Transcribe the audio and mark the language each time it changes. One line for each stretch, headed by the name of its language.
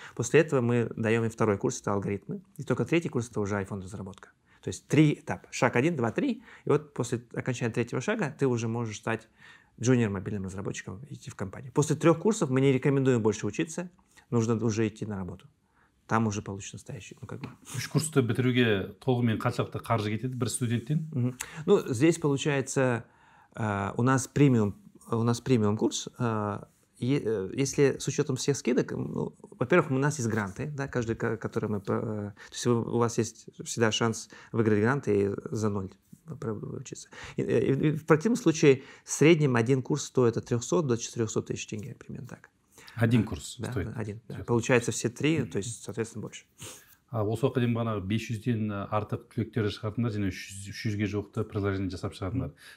Russian: После этого мы даем им второй курс, это алгоритмы. И только третий курс, это уже iPhone-разработка. То есть, 3 этапа. Шаг 1, 2, 3. И вот после окончания третьего шага ты уже можешь стать джуниор-мобильным разработчиком и идти в компанию. После 3 курсов мы не рекомендуем больше учиться. Нужно уже идти на работу. Там уже получится настоящий.
Kazakh: Үш курсты бітіруге толығымен қаншалықты қаржы кетеді бір студенттен?
Russian: Ну, здесь получается у нас премиум курс. Если с учетом всех скидок, ну, во-первых, у нас есть гранты, да, каждый, который мы... То есть у вас есть всегда шанс выиграть гранты и за 0 учиться. И в противном случае в среднем один курс стоит от 300 до 400 тысяч тенге, примерно так. Один курс стоит? Да, один. Да. Получается все 3, то есть, соответственно, больше.
Kazakh: Осы уақытқа дейін бағана 500-ден артық түлектерді шығардыңдар, және 300-ге жуықты приложение жасап шығардыңдар.